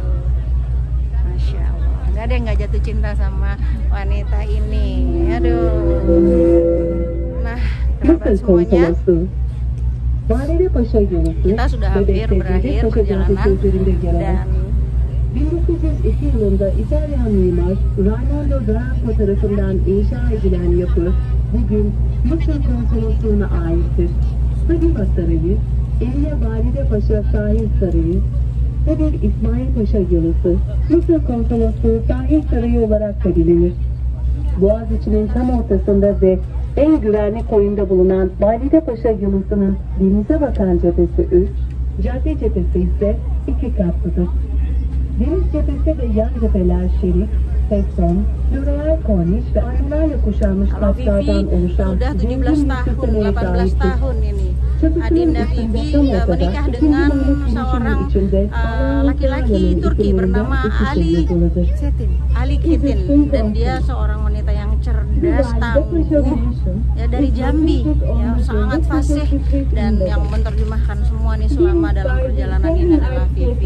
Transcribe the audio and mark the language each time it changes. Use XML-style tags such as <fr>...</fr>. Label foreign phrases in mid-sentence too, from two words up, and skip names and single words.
<ar>ما شاء الله,</ar> <id>nggak ada yang nggak jatuh cinta sama wanita ini. Aduh. Nah, kerabat semuanya, kita sudah hampir berakhir perjalanan, dan</id> <tr>1902 yılında İtalyan mimar Raimondo Branco tarafından inşa edilen yapı bugün Mısır Konsolosluğu'na aittir. Sabiha Sarayı, Elia Valide Paşa Sahil Sarayı ve bir İsmail Paşa Yalısı Mısır Konsolosluğu Sahil Sarayı olarak da bilinir. Boğaziçi'nin tam ortasında ve en güvenli koyunda bulunan Valide Paşa Yalısı'nın denize bakan cephesi üst, cadde cephesi ise 2 katlıdır. Deniz cephesi ve yan cepheler şerit, tekton, floreal korniş ve aynalarla kuşanmış katlardan oluşan</tr> <id>sudah 17 tahun, 18 tahun ini. Adinda Vivi menikah dengan seorang laki-laki Turki bernama Ali Kitin, dan dia seorang wanita yang cerdas, cerdas, tangguh, ya dari Jambi, ya sangat fasih, dan yang menerjemahkan semua nih selama dalam perjalanan ini adalah Vivi.</id>